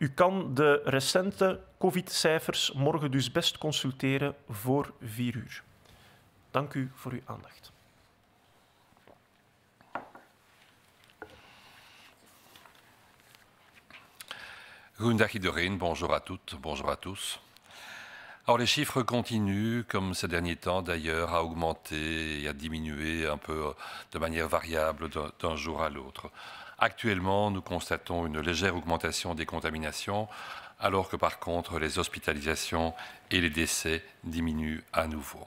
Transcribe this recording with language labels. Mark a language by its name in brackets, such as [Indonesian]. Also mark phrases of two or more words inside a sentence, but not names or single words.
[Dutch] U kan de recente COVID-cijfers morgen dus best consulteren voor 4 uur. Dank u voor uw aandacht. Goedendag iedereen, [French] bonjour à toutes, bonjour à tous. Alors les chiffres continuent, comme ces derniers temps d'ailleurs, à augmenter et à diminuer un peu de manière variable d'un jour à l'autre. Actuellement, nous constatons une légère augmentation des contaminations, alors que par contre les hospitalisations et les décès diminuent à nouveau.